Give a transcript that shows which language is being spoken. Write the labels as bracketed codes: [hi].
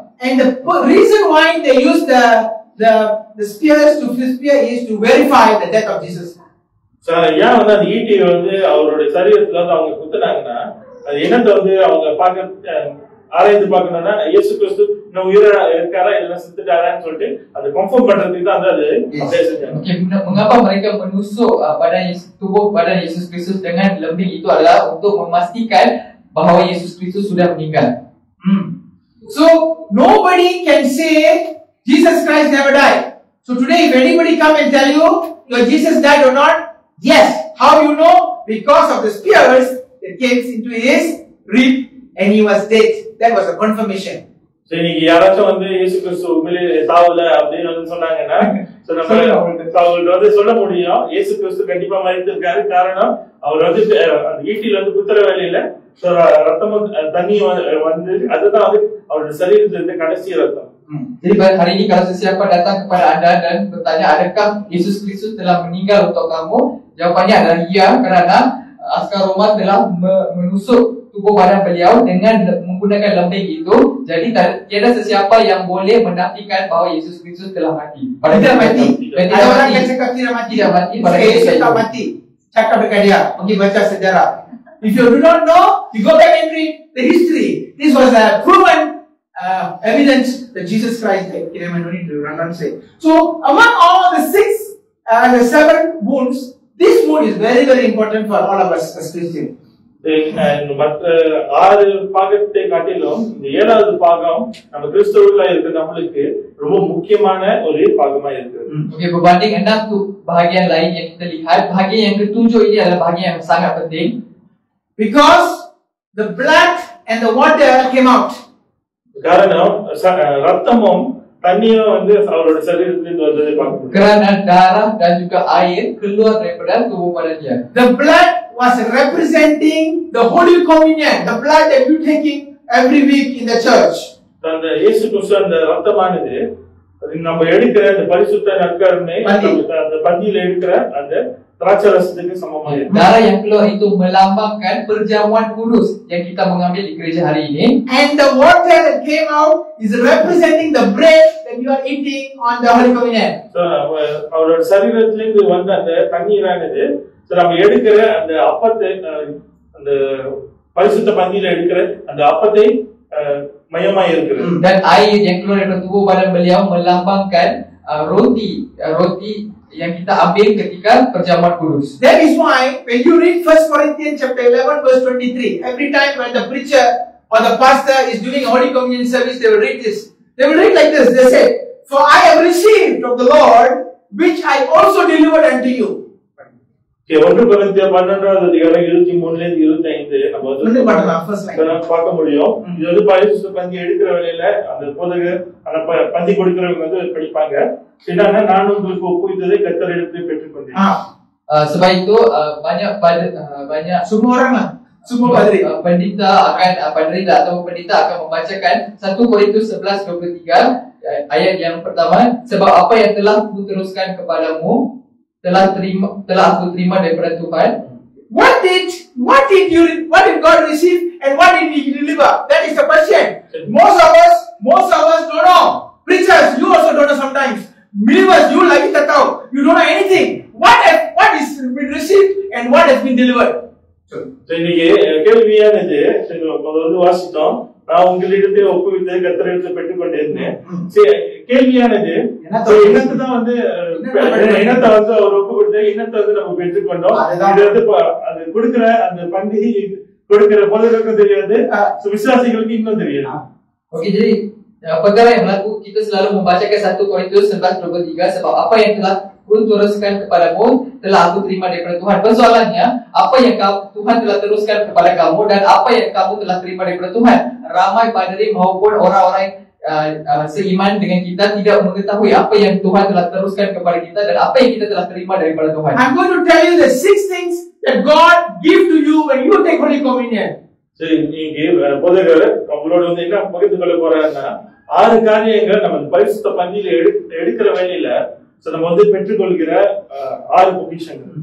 [en] And the reason why they use the spears to spear is to verify the death of Jesus. [ta] So ஏன் வந்து அந்த ஈட்டி வந்து அவருடைய சரீரத்துல வந்து அவங்க குத்துனாங்கன்னா அது என்னத்தை வந்து அவங்க பார்க்க ஆராய்ந்து பார்க்கணும்னா இயேசு கிறிஸ்து இன்னும் உயிரா இருக்காரா இல்ல செத்துட்டாரான்னு சொல்லிட்டு அது கன்ஃபார்ம் பண்றதுக்கு தான் அது அப்படியே செஞ்சாங்க. [ms] Okey, mengapa mereka menusuk tubuh badan Yesus Kristus dengan lembing itu adalah untuk memastikan bahawa Yesus Kristus sudah meninggal. [en] So nobody can say Jesus Christ never died. So today if anybody come and tell you your Jesus died or not, yes. How you know? Because of the spears that came into his rib and he was dead. That was a confirmation. [ta] So இன்னைக்கு யாராச்சும் வந்து இயேசு கிறிஸ்து உண்மையிலே சாவல அப்படின்னு வந்து சொன்னாங்கன்னா அவங்களுக்கு வந்து சொல்ல முடியும் இயேசு கிறிஸ்து கண்டிப்பா மரித்திருக்காரு. காரணம் அவர் வந்து அந்த ஈட்டில வந்து குத்துற வேலையில ரத்தமும் தண்ணி வந்து அதுதான் வந்து அவருடைய சரீரத்திலிருந்து கடைசி ரத்தம். [ms] Jadi hari ini kalau sesiapa datang kepada anda dan bertanya adakah Yesus Kristus telah meninggal untuk kamu, jawapannya adalah ya, kerana askar Roma telah menusuk tubuh badan beliau dengan menggunakan lembing itu. Jadi tiada sesiapa yang boleh menafikan bahawa Yesus Kristus telah mati. Tidak mati. Ada orang yang cakap tidak mati. Tidak mati. Yesus tak mati. Cakap dekat dia. Pergi baca sejarah. [en] If you do not know, you go back and read the history. This was a proven evidence that Jesus Christ died. No need to run and say. So among all the 6 the 7 wounds, this wound is very, very important for all of us as Christians. [ta] மற்ற 6 பாகத்தை காட்டிலும் இந்த 7வது பாகம் நம்ம கிறிஸ்தவர்களா இருக்க நம்மளுக்கு ரொம்ப முக்கியமான ஒரு பாகமா இருக்கு. [ms] Okey, berbanding 6 bahagian lain yang kita lihat, bahagian yang ketujuh ini adalah bahagian yang sangat penting. [en] Because the blood and the water came out. [ta] காரணம் ரத்தமும் தண்ணியும் வந்து அவரோட சரீரத்திலிருந்து வந்ததை பார்க்கிறோம். [ms] Kerana darah dan juga air keluar daripada tubuh badannya. [en] The blood was representing the Holy Communion, the blood that you taking every week in the church. [ta] அந்த இயேசு கிறிஸ்து அந்த ரத்தமானது நம்ம எடுக்கிற அந்த பரிசுத்த நற்கருணை அந்த பந்தியில எடுக்கிற அந்த திராட்சை ரசத்துக்கு சமமா இருக்கு. [ms] Darah yang keluar itu melambangkan perjamuan kudus yang kita mengambil di gereja hari ini. [en] And the water that came out is representing the bread that you are eating on the Holy Communion. [ta] So அவரோட சரீரத்திலிருந்து வந்த அந்த தண்ணீரானது நம்ம எடுக்கிற அந்த அப்பத்தை அந்த பரிசுத்த பந்தியில எடுக்கிற அந்த அப்பத்தை மையமா இருக்கிறது. [ms] Dan air yang keluar dari tubuh badan beliau melambangkan roti yang kita ambil ketika perjamuan kudus. [en] That is why when you read 1 Corinthians chapter 11 verse 23, every time when the preacher or the pastor is doing a Holy Communion service, they will read this. They will read like this. They say, "For I have received of the Lord, which I also delivered unto you." [ta] 1 கொரிந்தியர் 12வது அதிகாரம் 23ல இருந்து 25 நம்ம வந்து பார்க்க முடியும். இது வந்து பரிசுத்த பந்தி எடுக்கிற வேளையில அந்த போதகர் அந்த பந்தி கொடுக்கிறவங்க வந்து படிப்பாங்க. என்னன்னா நான் உங்களுக்கு ஒப்புவித்ததை கர்த்தர் எடுத்து பெற்றுக்கொண்டேன். [ms] Sebab itu banyak semua orang lah, semua padri pendeta akan atau pendeta akan membacakan 1 Korintus 11:23 ayat yang pertama, sebab apa yang telah kuteruskan kepadamu telah aku terima daripada Tuhan. [en] What did God receive and what did He deliver? That is the question. Most of us don't know. Preachers, you also don't know sometimes. Believers, you like it at all. You don't know anything. What is been received and what has been delivered? [ta] இன்னைக்கு கேள்வியானது வந்து வாசித்தோம். நான் உங்களிடத்தை ஒப்புவித்ததை கர்த்தர் எடுத்து பெற்றுக்கொண்டேன். கேள்வியானது இனத்தை தான் வந்து இனத்தை வந்து அவர் ஒப்பு கொடுத்த இனத்தை வந்து நம்ம பெற்றுக்கொண்டோம். இது வந்து அது கொடுக்கிற அந்த பந்தி கொடுக்கிற போதகருக்கும் தெரியாது, விசுவாசிகளுக்கு இன்னும் தெரியாது. [ms] Okey, jadi perkara yang berlaku kita selalu membacakan 1 Korintus 11:23, sebab apa yang telah kuteruskan kepadamu telah aku terima daripada Tuhan. Persoalannya, apa yang Tuhan telah teruskan kepada kamu dan apa yang kamu telah terima daripada Tuhan. Ramai padri maupun orang-orang seiman dengan kita tidak mengetahui apa yang Tuhan telah teruskan kepada kita dan apa yang kita telah terima daripada Tuhan. [en] I'm going to tell you the 6 things that God give to you when you take Holy Communion. [ta] சரி, நீங்க போதகர் அவங்களோட வந்து என்ன பகிர்ந்து கொள்ள போறாருன்னா 6 காரியங்கள் நம்ம பரிசுத்த பந்தியில எடுக்கிற வேலையில நம்ம வந்து பெற்றுக்கொள்கிற 6 பொக்கிஷங்கள்.